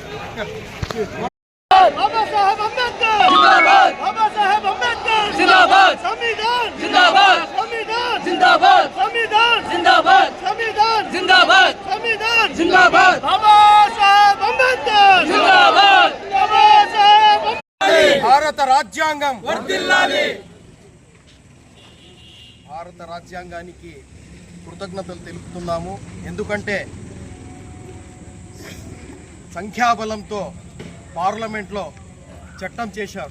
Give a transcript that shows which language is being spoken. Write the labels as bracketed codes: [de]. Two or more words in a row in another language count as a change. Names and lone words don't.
[hi] बाबा साहेब अंबेडकर जिंदाबाद, बाबा साहेब अंबेडकर जिंदाबाद, संविधान जिंदाबाद, संविधान जिंदाबाद, संविधान जिंदाबाद, संविधान जिंदाबाद, संविधान जिंदाबाद, बाबा साहेब अंबेडकर जिंदाबाद, बाबा साहेब [te] భారత రాజ్యాంగం వర్ధిల్లాలి. భారత రాజ్యాంగానికి కృతజ్ఞతలు తెలుపుతున్నాము. ఎందుకంటే సంఖ్యాబలంతో పార్లమెంట్లో చట్టం చేశారు.